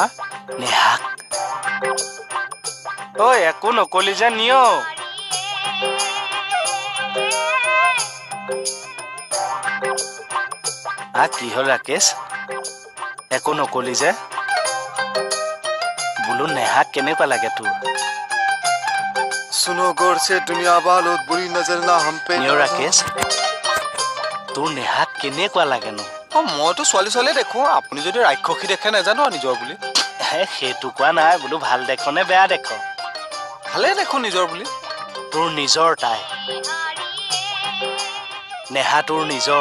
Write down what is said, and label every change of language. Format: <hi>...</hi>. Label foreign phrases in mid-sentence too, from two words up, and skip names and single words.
<as>নেহাক ঐ একো নকলি যে নিয়। কি হ'ল ৰাকেশ, একো নকলি যে? বোলো নেহাক কেনেকুৱা লাগে তোৰ?</as> <hi>सुनो गौर से दुनिया वालों बुरी नजर ना हम पे।</hi> <as>নিয় ৰাকেশ, তোৰ নেহাক কেনেকুৱা লাগেনো? মইতো ছোৱালী ছোৱালী দেখো, আপুনি যদি ৰাক্ষসী দেখে নাজানো নিজৰ বুলি। সেইটো কোৱা নাই, বোলো ভাল দেখ নে বেয়া দেখ? ভালে দেখো নিজৰ বুলি। তোৰ নিজৰ তাই, নেহা তোৰ নিজৰ।</as>